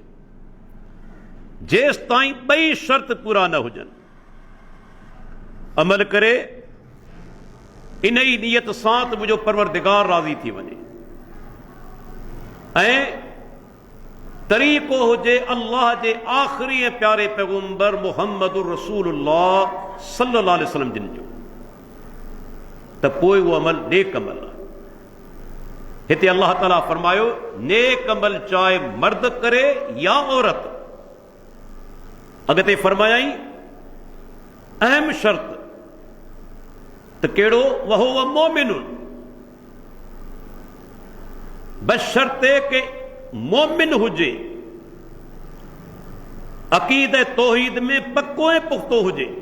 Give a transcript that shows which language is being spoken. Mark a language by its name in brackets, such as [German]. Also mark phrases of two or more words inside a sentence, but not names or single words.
[Sindhi] जेसि ताईं ॿई शर्त पूरा न हुजनि, अमल करे इन ई नियत सां त मुंहिंजो परवरदिगार राज़ी थी वञे, ऐं तरीक़ो हुजे अल्लाह जे आख़िरी ऐं प्यारे पैगुंबर [Arabic] محمد رسول الله صلى الله عليه وسلم [Sindhi] जिन जो, त पोइ उहो अमल नेक अमल आहे। हिते अल्लाह ताला फरमायो नेक अमल चाहे मर्द करे या औरत। अॻिते फरमायाई अहम शर्त त कहिड़ो, [Arabic] وهو مؤمن, [Sindhi] बशर्ते के मोमिन हुजे, अक़ीदत तौहीद में पक्को ऐं पुख्तो हुजे।